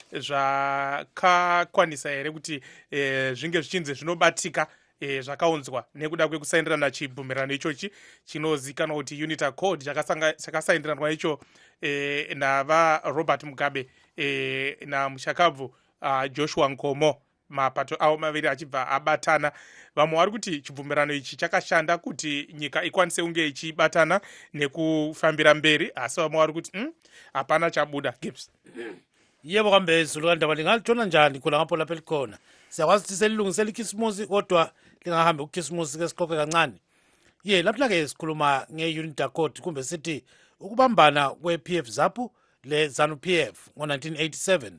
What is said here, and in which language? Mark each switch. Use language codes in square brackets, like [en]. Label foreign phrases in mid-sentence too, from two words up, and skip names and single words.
[sn] zvakakwanisa here kuti zvinge zvichinzi zvinobatika zvakaunzwa nekuda kwekusainiranwa chibvumirano ichochi chinozikanwa kuti Unity Accord chakasainiranwa icho navaRobert Mugabe namushakabvu Joshua Nkomo, mapato avo maviri achibva abatana. Vamwe vari kuti chibvumirano ichi chakashanda kuti nyika ikwanise kunge ichibatana nekufambira mberi, asi vamwe vari kuti hapana chabuda. Gibbs. [nd] Yebo kambe Zulu ndaba lingatshona njani khona ngapho lapha elikhona. Siyakwazi ukuthi selilungisela ikhisimusi kodwa lingahambi ukhisimusi ke siqoqe kancane. Lapha ke sikhuluma nge-Unity Accord kumbe sithi ukubambana kwe-PF-ZAPU le ZANU-PF ngo-1987.